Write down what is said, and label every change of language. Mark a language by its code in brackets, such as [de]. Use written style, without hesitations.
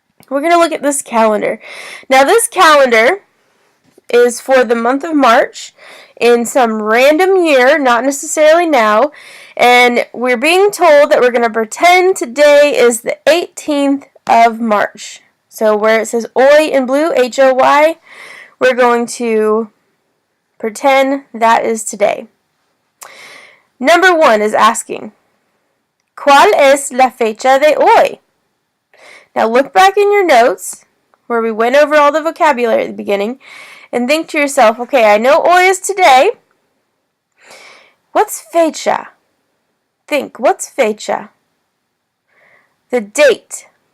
[en] We're going to look at this calendar. Now, this calendar is for the month of March in some random year, not necessarily now. And we're being told that we're going to pretend today is the 18th of March. So where it says hoy in blue, H-O-Y, we're going to pretend that is today. Number 1 is asking, [es] ¿Cuál es la fecha de hoy? [en] Now look back in your notes where we went over all the vocabulary at the beginning and think to yourself, okay, I know hoy is today. What's fecha? think. What's fecha? The date.